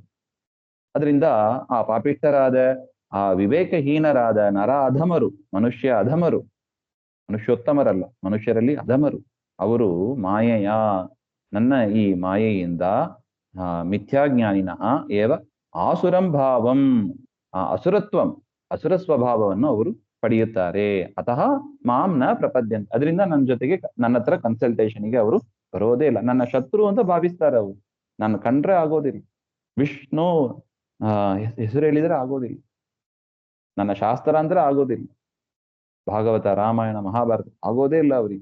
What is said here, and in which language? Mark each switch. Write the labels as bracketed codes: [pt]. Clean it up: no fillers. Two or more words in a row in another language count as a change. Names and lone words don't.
[kn] ಅದರಿಂದ ಆ ಪಾಪಿಷ್ಠರಾದ, ಆ ವಿವೇಕಹೀನರಾದ ನರ ಅಧಮರು, ಮನುಷ್ಯ ಅಧಮರು, ಮನುಷ್ಯೋತ್ತಮರಲ್ಲ, ಮನುಷ್ಯರಲ್ಲಿ ಅಧಮರು, ಅವರು ಮಾಯೆಯ, ನನ್ನ ಈ ಮಾಯೆಯಿಂದ [sa] ಮಿಥ್ಯಾಜ್ಞಾನಿನಃ ಏವ ಆಸುರಂ ಭಾವಂ, [kn] ಅಸುರ ಸ್ವಭಾವವನ್ನು ಅವರು ಪಡೆಯುತ್ತಾರೆ. [sa] ಅತಃ ಮಾಂ ನ ಪ್ರಪದ್ಯಂತ. [kn] ಅದರಿಂದ ನನ್ನ ಹತ್ರ ಕನ್ಸಲ್ಟೇಷನ್ಗೆ ಅವರು ಬರೋದೇ ಇಲ್ಲ. ನನ್ನ ಶತ್ರು ಅಂತ ಭಾವಿಸ್ತಾರೆ ಅವರು. ನಾನು ಕಂಡ್ರೆ ಆಗೋದಿಲ್ಲ. ವಿಷ್ಣು ಹೆಸರು ಹೇಳಿದ್ರೆ ಆಗೋದಿಲ್ಲ. ನನ್ನ ಶಾಸ್ತ್ರ ಅಂದ್ರೆ ಆಗೋದಿಲ್ಲ. ಭಾಗವತ, ರಾಮಾಯಣ, ಮಹಾಭಾರತ ಆಗೋದೇ ಇಲ್ಲ ಅವ್ರಿಗೆ.